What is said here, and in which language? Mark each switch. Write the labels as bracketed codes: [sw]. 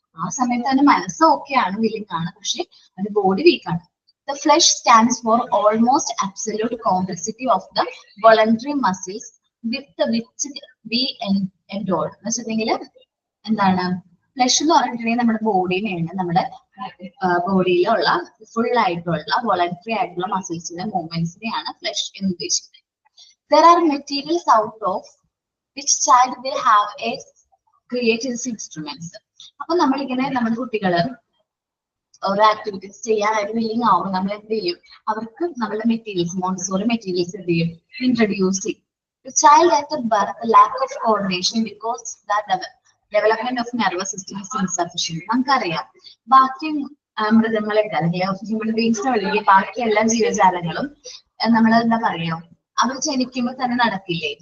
[ml] ആ സമയത്ത് അവന്റെ മനസ്സ് ഓക്കെ ആണ്, വില്ലിങ് ആണ്, പക്ഷെ അവന്റെ ബോഡി വീക്ക് ആണ്. [en] The flesh stands for almost absolute complexity of the voluntary muscles with which we endure. [ml] എന്ന് വെച്ചിട്ടുണ്ടെങ്കിൽ എന്താണ്? ഫ്ലെഷ് എന്ന് പറഞ്ഞിട്ടുണ്ടെങ്കിൽ നമ്മുടെ ബോഡിനെയാണ്, നമ്മുടെ ബോഡിയിലുള്ള ഫുൾ ആയിട്ടുള്ള വോളണ്ടറി ആയിട്ടുള്ള മസിൽസിന്റെ മൂവ്മെന്റ്സിനെയാണ് ഫ്ലെഷ് എന്ന് ഉദ്ദേശിക്കുന്നത്. [en] There are materials out of which child will have a create his instruments. [ml] അപ്പൊ നമ്മളിങ്ങനെ നമ്മുടെ കുട്ടികള് ഓരോ ആക്ടിവിറ്റീസ് ചെയ്യാനായിട്ട് വില്ലിങ് ആവും. നമ്മൾ എന്ത് ചെയ്യും, അവർക്ക് നമ്മളുടെ മെറ്റീരിയൽസ്, മോണ്ടിസോറി മെറ്റീരിയൽസ് എന്ത് ചെയ്യും, ഇൻട്രൊഡ്യൂസ് ചെയ്യും. [en] The child at the birth, lack of coordination because the development of nervous system is insufficient. [ml] നമുക്കറിയാം ബാക്കി മൃഗങ്ങളൊക്കെ അല്ലെങ്കിൽ ഹ്യൂമൻ ബീങ്സിനെ ഒഴികെ ബാക്കി എല്ലാ ജീവജാലങ്ങളും നമ്മൾ എന്താ പറയാ, അവർ ജനിക്കുമ്പോൾ തന്നെ നടക്കില്ലേ.